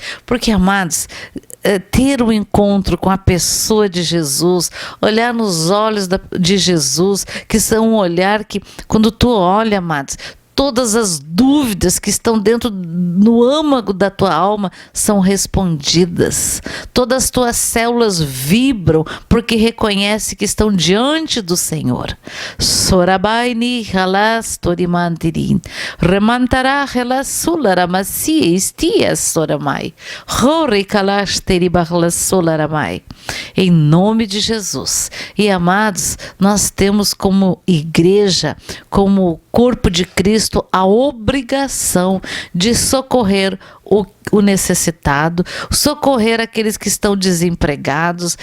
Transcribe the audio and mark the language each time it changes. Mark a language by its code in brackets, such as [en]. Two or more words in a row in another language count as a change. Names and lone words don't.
[pt] Porque, amados, ter um encontro com a pessoa de Jesus, olhar nos olhos de Jesus, que são um olhar que, quando tu olha, amados, todas as dúvidas que estão dentro no âmago da tua alma são respondidas. Todas as tuas células vibram porque reconhece que estão diante do Senhor. Sorabaini halas torimantirin. Remantara halas sularamasi estias soramai. Hori kalas teribahlas solaramai. Em nome de Jesus. E amados, nós temos como igreja, como corpo de Cristo, a obrigação de socorrer o necessitado, socorrer aqueles que estão desempregados.